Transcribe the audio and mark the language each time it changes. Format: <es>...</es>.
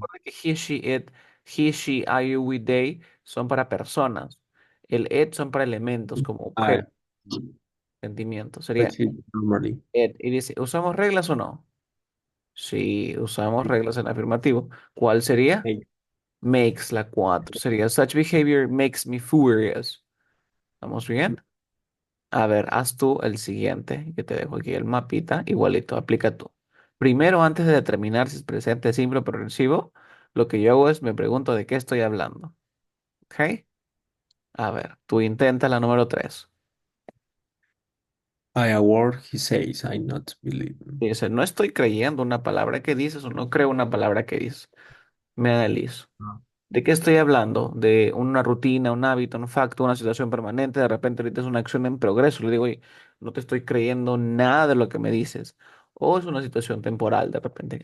<es>Recuerda que</es> <en>he, she, I, you, we, they</en> <es>son para personas. El it son para elementos como</es> <en>I.</en> <es>objetos, sentimientos. Sería</es> <en>That's it normally. it.</en> <es>Y dice, ¿usamos reglas o no? Sí, usamos reglas en afirmativo. ¿Cuál sería?</es> <en>Make.</en> <es>Makes la 4. Sería</es> <en>such behavior makes me furious.</en> <es>¿Vamos bien? A ver, haz tú el siguiente. Yo te dejo aquí el mapita. Igualito, aplica tú. Primero, antes de determinar si es presente, simple o progresivo, lo que yo hago es me pregunto de qué estoy hablando. ¿Ok? A ver, tú intenta la número 3.</es> <en>I award, he says, I not believe.</en> <es>Dice, no estoy creyendo una palabra que dices o no creo una palabra que dices. Me analizo. Ah. ¿De qué estoy hablando? ¿De una rutina, un hábito, un facto, una situación permanente? De repente ahorita es una acción en progreso. Le digo, oye, no te estoy creyendo nada de lo que me dices. O es una situación temporal de repente.</es>